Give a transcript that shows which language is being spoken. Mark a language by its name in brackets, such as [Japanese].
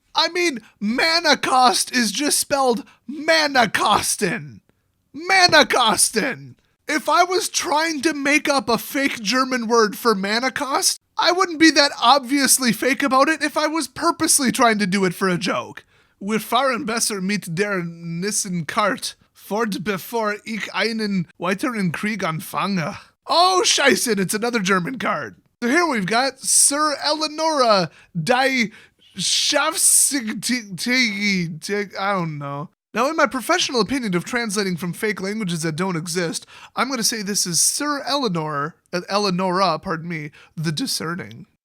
[English] I mean, mana cost is just spelled Mana-Kosten. Mana-Kosten. If I was trying to make up a fake German word for mana cost, I wouldn't be that obviously fake about it if I was purposely trying to do it for a joke. [German] Wir fahren besser mit der Nissenkart. Fort bevor ich einen weiteren Krieg anfange. [English] Oh, [German] scheiße, [English] it's another German card. So here we've got Sir Eleonora die Schaffsigtigi. I don't know. Now, in my professional opinion of translating from fake languages that don't exist, I'm going to say this is Sir Eleonora, the Discerning.